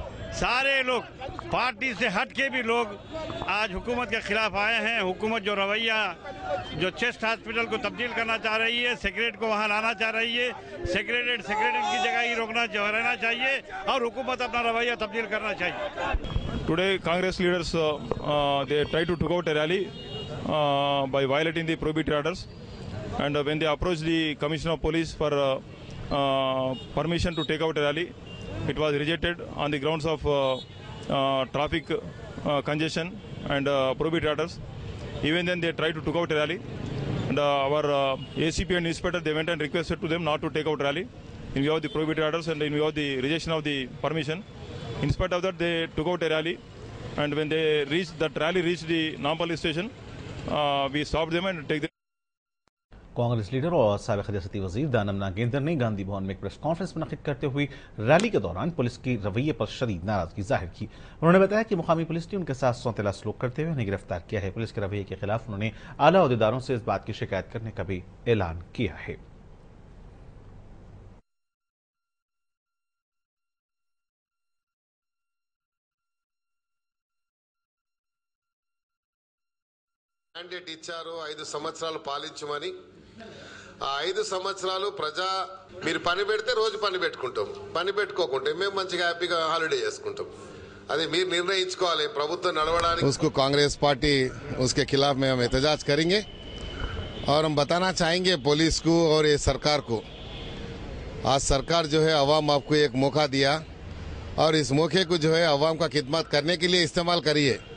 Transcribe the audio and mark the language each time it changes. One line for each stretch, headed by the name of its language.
Hindi: सारे लोग पार्टी से हट के भी लोग आज हुकूमत के खिलाफ आए हैं। हुकूमत जो रवैया जो चेस्ट हॉस्पिटल को तब्दील करना चाह रही है, सेक्रेटरी को वहां लाना चाह रही है, सेक्रेटरी की जगह ही रहना चाहिए और हुकूमत अपना रवैया तब्दील करना चाहिए।
English: Today, Congress leaders they try to took out a rally by violating the prohibited orders, and when they approached the Commissioner of Police for permission to take out a rally, it was rejected on the grounds of traffic congestion and prohibited orders. Even then, they tried to took out a rally, and our ACP and inspector, they went and requested to them not to take out rally in view of the prohibited orders and in view of the rejection of the permission. In spite of that, they took out a rally, and when they reached the Nampally station, we stopped them and take them.
Hindi: Congress leader और साबिक़ रियासती वजीर दानम नागेंद्र ने गांधी भवन में एक press conference मुनक्किद करते हुए rally के दौरान पुलिस की रवैये पर शदीद नाराजगी जाहिर की। उन्होंने बताया कि मुकामी पुलिस ने उनके साथ सौतेला सलूक करते हुए उन्हें गिरफ्तार किया है। पुलिस के रवैये के खिलाफ उन्होंने आला अहदेदारों से इस बात की शिकायत करने का भी ऐलान किया है।
Telugu: మ్యాండేట్ ఇచ్చారు 5 సంవత్సరాలు పాలించమని। ఆ 5 సంవత్సరాలు ప్రజా మీరు పని పెడితే రోజు పని పెట్టుకుంటాం, పని పెట్టుకోకుంటే మేము మంచిగా హ్యాపీగా హాలిడే చేసుకుంటాం। అది మీరు నిర్ణయించుకోవాలి ప్రభుత్వం నడవడానికి।
Hindi: उसको कांग्रेस पार्टी उसके खिलाफ में हम एहतजाज करेंगे और हम बताना चाहेंगे पुलिस को और ये सरकार को, आज सरकार जो है अवाम आपको एक मौका दिया और इस मौके को जो है अवाम का खिदमत करने के लिए इस्तेमाल करिए।